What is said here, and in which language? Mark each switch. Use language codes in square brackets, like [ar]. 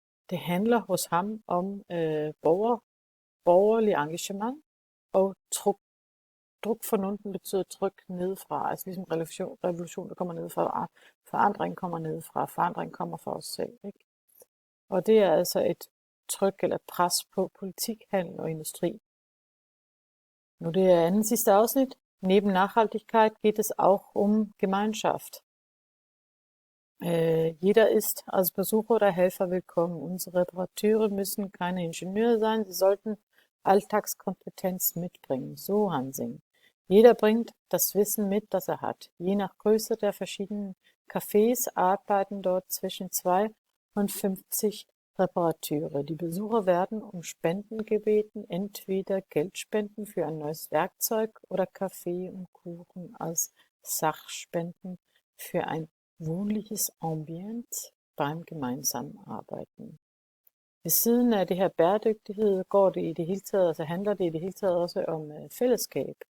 [da] Det handler hos ham om borgerlig engagement og druk for nogen betyder tryk nedefra, altså ligesom revolution, der kommer nedefra, forandring kommer nedefra, forandring kommer fra os selv, ikke? Og det er altså et tryk eller pres på politik, handel og industri. Nu det er anden sidste afsnit. [de] Neben Nachhaltigkeit geht es auch um Gemeinschaft. Jeder ist als Besucher oder Helfer willkommen. Unsere Reparateure müssen keine Ingenieure sein, sie sollten Alltagskompetenz mitbringen. So Hansing. Jeder bringt das Wissen mit, das er hat. Je nach Größe der verschiedenen Cafés arbeiten dort zwischen 2 und 50 Reparateure. Die Besucher werden um Spenden gebeten, entweder Geldspenden für ein neues Werkzeug oder Kaffee und Kuchen als Sachspenden für ein wohnliches Ambiente beim gemeinsamen arbejden. [da] Ved siden af det her bæredygtighed går det i det hele taget, altså handler det i det hele taget også om fællesskab.